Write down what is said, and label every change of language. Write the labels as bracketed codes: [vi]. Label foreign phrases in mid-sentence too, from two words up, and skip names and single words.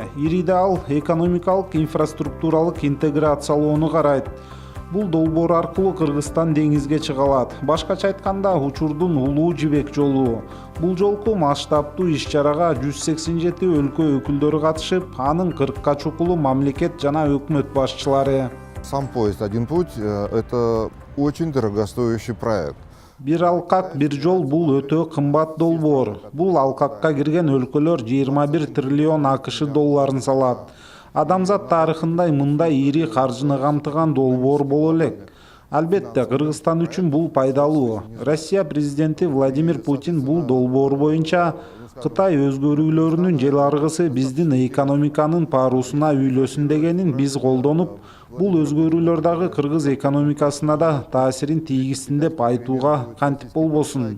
[ky] Ириде ал экономикалык инфраструктуралык интеграциялоону карайт. Бул долбоор аркылуу Кыргызстан деңизге чыга алат. Башкача айтканда, учурдун улуу жибек жолу. Бул жолку масштабтуу иш-чарага 187 өлкө өкүлдөрү катышып, анын 40ка чукулу мамлекет жана өкмөт башчылары. [ru] Сам поезд «Один путь» – это очень дорогостоящий проект. [ky] Бир алкак бир жол бул өтө кымбат долбоор. Бул алкакка кирген өлкөлөр 21 триллион АКШ долларын салат. Адамзат тарыхында мындай ири каржыны камтыган долбоор боло элек. Албетте, Кыргызстан үчүн бул пайдалуу. Россия президенти Владимир Путин бул долбоор боюнча Кытай өзгөрүүлөрүнүн жел аргысы биздин экономиканын парусуна үйлөсүн дегенин биз колдонуп, бул өзгөрүүлөр дагы кыргыз экономикасына да таасирин тийгизсин деп айтууга кантип болбосун.